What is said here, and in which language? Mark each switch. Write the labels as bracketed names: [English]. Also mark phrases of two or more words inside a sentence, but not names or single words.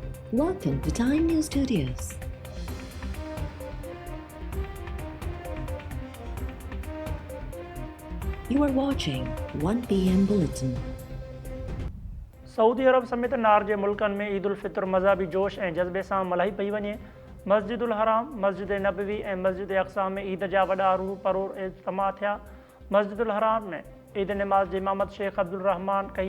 [English] Welcome to Time News Studios. You are watching 1 p.m. Bulletin. [Sindhi] सऊदी अरब समेत नार जे मुल्कनि में ईद उल फितर मज़हबी जोश ऐं जज़्बे सां मल्हाई पई वञे। मस्जिदुल हराम, मस्जिद नबवी ऐं मस्जिद अक़सा में ईद जा वॾा रूह परोर इज्तिमा थिया। मस्जिदुल हराम में ईद निमाज़ जी इमामत शेख अब्दुल रहमान कई।